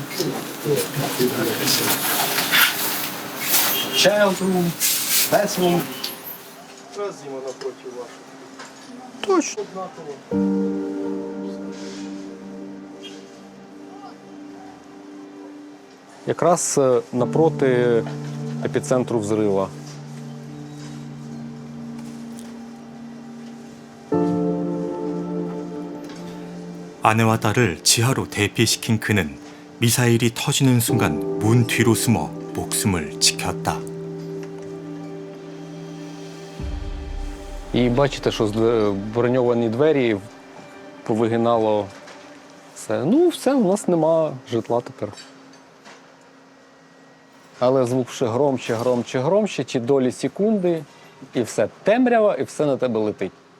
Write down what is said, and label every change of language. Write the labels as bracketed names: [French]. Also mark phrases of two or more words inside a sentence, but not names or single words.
[English] child room, bathroom. [Ukrainian] Точно. Якраз напроти епіцентру взрива. [Korean] 아내와 딸을 지하로 대피시킨 그는 미사일이 터지는 순간 문 뒤로 숨어 목숨을 지켰다. [Ukrainian] І бачите, що броньовані двері повигинало все. Ну, все, у нас нема житла тепер. Але звук ще громче, громче, громче, ті долі секунди, і все темрява, і все на тебе летить.